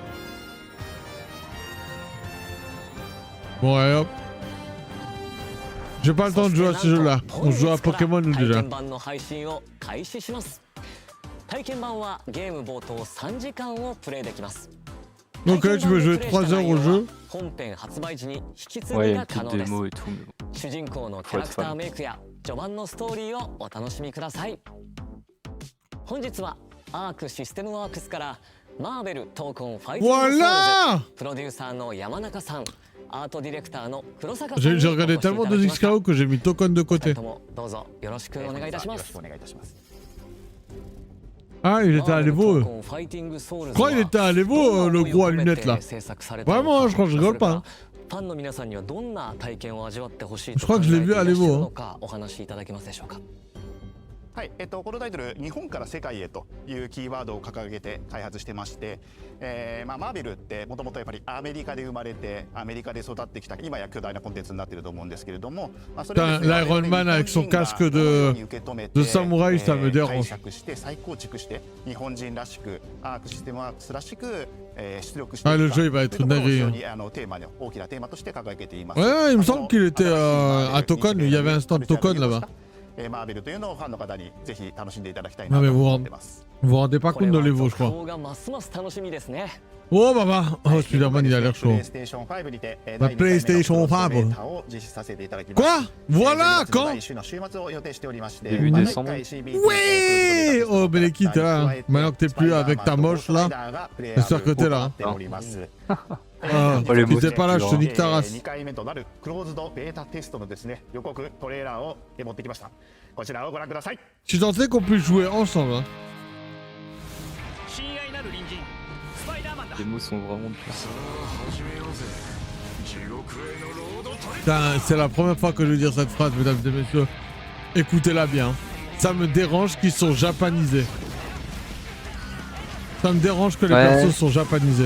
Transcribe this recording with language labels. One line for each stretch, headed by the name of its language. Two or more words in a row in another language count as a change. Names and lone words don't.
French: Bon, allez hop. J'ai pas le temps de jouer à ce jeu-là. On joue à Pokémon ou déjà.
Japanese: 体験版の配信を開始します。体験版はゲーム冒頭3時間をプレイできます。
French: Donc là, tu peux jouer 3 heures au jeu.
Japanese: 本編発売時に引き継
French: Ouais,
Japanese: ぎ
French: il y a
Japanese: が
French: une
Japanese: 可
French: petite
Japanese: 能です。
French: démo et tout. Mais bon.
Japanese: 主人公のキャラクターメイクや序盤のストーリーをお楽しみください。本日はアークシステムワークスからマーベル闘魂ファイティングソウルズ
French: Voilà!
Japanese: プロデューサーの山中さん、アートディレクターの黒坂さん
French: J'ai
Japanese: に
French: j'ai
Japanese: お越し
French: regardé
Japanese: いただ
French: tellement
Japanese: き
French: de
Japanese: ました
French: XKO que j'ai mis Token de
Japanese: お二
French: côté.
Japanese: 人ともどうぞよろしくお願いいたします。
French: Ah, il était à l'Evo. Je crois qu'il était à l'Evo, le gros à lunettes là. Vraiment, je crois que je rigole pas.
Japanese: ファンの皆さんにはどんな体験を味わってほしい
French: Je
Japanese: と
French: crois
Japanese: 考
French: que
Japanese: え
French: je
Japanese: て
French: l'ai
Japanese: い
French: vu
Japanese: ら
French: à
Japanese: っしゃる
French: l'Evo.
Japanese: のかお話しいただけますでしょうか。はい、コロタイトル日本から世界へというキーワードを掲げて開発してまして、マーベルってもともとやっぱりアメリカで生まれてアメリカで育ってきた今や巨大なコンテンツになっていると思うんですけれども、それをですね、
French: l'Iron Man avec son casque de samouraï, ça me dérange.
Japanese: 解釈して再構築して日本人らしくアークシステムワークスらしく出力していく
French: Ah, le
Japanese: か
French: jeu il va être
Japanese: というところを非
French: dingue.
Japanese: 常
French: Hein.
Japanese: にテーマで大きなテーマとして掲げています。
French: Ouais, il me semble qu'il était à Token. Il y avait un stand Token là-bas.
Japanese: マーベルというのをファンの方にぜひ楽しんでいただきたい
French: Non
Japanese: な
French: mais
Japanese: と
French: vous
Japanese: 思ってます。
French: vous rendez pas
Japanese: これ
French: compte de
Japanese: は
French: l'Evo, je
Japanese: 続
French: crois.
Japanese: 報がますます楽しみですね。
French: Oh, bah. Oh, Spider-Man, il a l'air chaud. La PlayStation 5. Quoi? Voilà, quand? Début décembre. Ouais! Oh, Beleki, t'es là. Hein. Maintenant que t'es plus avec ta moche là, j'espère que t'es là. Hein. Ah, si t'es pas là, je te nique ta race.
Japanese: 2 回目となるクローズドベータテストのですね予告トレーラーを持ってきました。こちらをご覧ください。
French: Je suis tenté qu'on puisse jouer ensemble. Hein. Les mots sont vraiment bien. Putain, c'est la première fois que je vais dire cette phrase, mesdames et messieurs. Écoutez-la bien. Ça me dérange qu'ils sont japanisés. Ça me dérange que les persos sont japanisés.